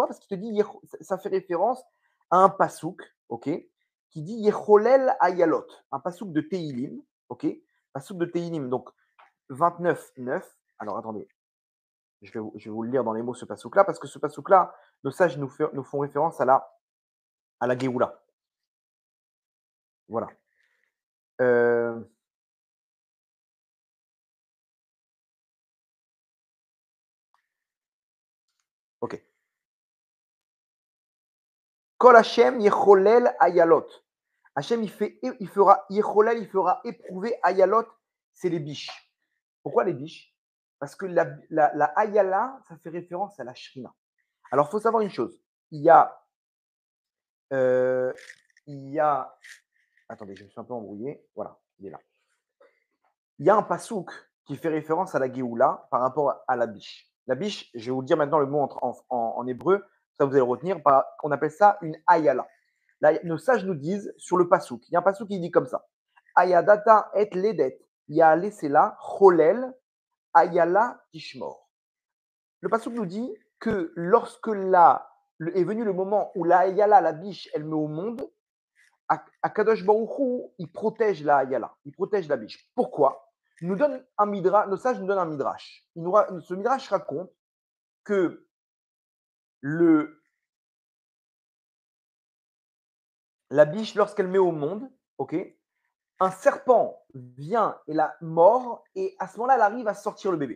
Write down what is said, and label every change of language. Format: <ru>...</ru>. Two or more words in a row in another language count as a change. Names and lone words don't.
<fr>Parce qu'il te dit, ça fait référence à un pasouk, ok, qui dit</fr> <he>יחולל אילות,</he> <fr>un pasouk de Teilim, ok, pasouk de Teilim, donc 29:9. Alors attendez, je vais vous le lire dans les mots ce pasouk-là, parce que ce pasouk-là, nos sages nous font référence à la Géoula. Voilà. Ok.</fr> <he>קול השם יחולל אילות.</he> <fr>Hashem, il fera yecholel, il fera éprouver ayalot, c'est les biches. Pourquoi les biches? Parce que la ayala, ça fait référence à la shrina. Alors, il faut savoir une chose. Il y a, euh, il y a, attendez, je me suis un peu embrouillé. Voilà, il est là. Il y a un pasouk qui fait référence à la Géoula par rapport à la biche. La biche, je vais vous dire maintenant le mot en hébreu, ça vous allez le retenir, on appelle ça une ayala. Là, nos sages nous disent sur le pasouk, il y a un pasouk qui dit comme ça</fr> <he>הידעת עת לדת יעלי סלע חולל אילה תשמר.</he> <fr>Le pasouk nous dit que lorsque est venu le moment où la ayala, la biche, elle met au monde,</fr> <he>הקדוש ברוך הוא,</he> <fr>il protège la ayala, il protège la biche. Pourquoi? Nous donne un midrash, nos sages nous donnent un midrash. Ce midrash raconte que la biche, lorsqu'elle met au monde, ok, un serpent vient et la mord, et à ce moment-là, elle arrive à sortir le bébé.</fr>